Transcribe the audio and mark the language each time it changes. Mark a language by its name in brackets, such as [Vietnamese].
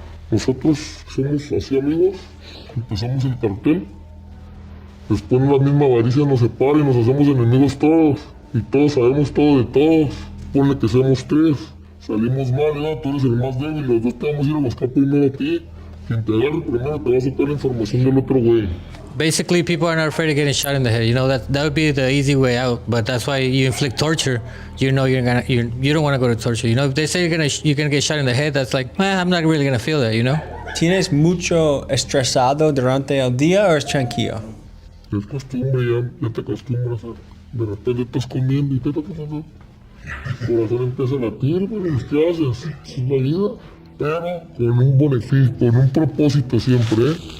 [Spanish] Nosotros somos así amigos, empezamos el cartel, después la misma avaricia nos separa y nos hacemos enemigos todos. Y todos sabemos todo de todos. Ponle que seamos 3. Salimos mal, tú eres el más débil, los dos te vamos a ir a buscar primero a ti. Quien te agarre primero te va a sacar la información del otro güey. [English] Basically, people are not afraid of getting shot in the head. You know that would be the easy way out. But that's why you inflict torture. You know you don't want to go to torture. You know if they say you're gonna get shot in the head, that's like, I'm not really gonna feel that. You know. [Spanish] ¿Tienes mucho estresado durante el día o es tranquilo? Es costumbre, ya te acostumbras. De repente estás comiendo y el corazón empieza a latir, pero ¿qué haces? Es la vida. Pero con un beneficio, con un propósito siempre.